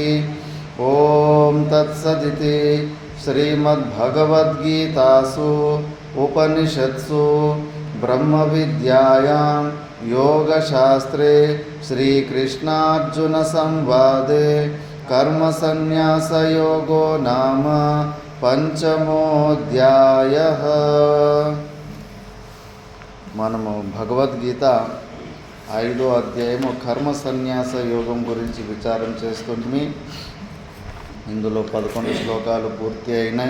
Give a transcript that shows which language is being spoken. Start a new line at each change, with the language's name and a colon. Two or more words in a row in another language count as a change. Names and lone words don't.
Sanskrit: ॐ तत्सदिति श्रीमद्भगवद्गीतासु उपनिषत्सु ब्रह्मविद्यायां योगशास्त्रे श्रीकृष्णार्जुनसंवादे कर्मसन्न्यासयोगो नाम పంచమోధ్యాయః.
Telugu: మనము భగవద్గీత 5వ అధ్యాయము కర్మ సన్యాస యోగం గురించి విచారం చేస్తుంటే ఇందులో 11 శ్లోకాలు పూర్తి అయినాయి.